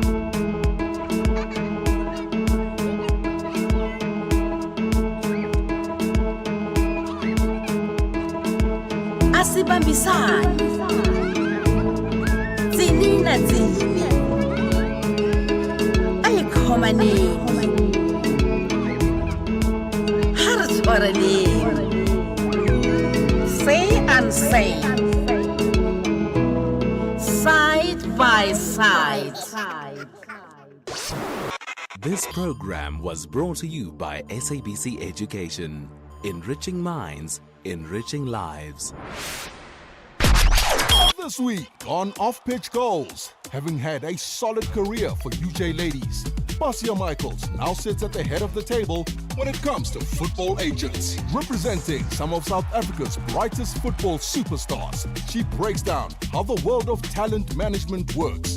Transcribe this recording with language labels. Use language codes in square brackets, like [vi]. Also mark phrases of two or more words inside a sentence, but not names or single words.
[zu] Asibambisane Tsini na tsini Ayikhomaneni Haratshwaraneni Say and say [en] Side by side. This program was brought to you by SABC Education. Enriching minds, enriching lives. This week on Off-Pitch Goals, having had a solid career for UJ ladies, Basia Michaels now sits at the head of the table when it comes to football agents. Representing some of South Africa's brightest football superstars, she breaks down how the world of talent management works.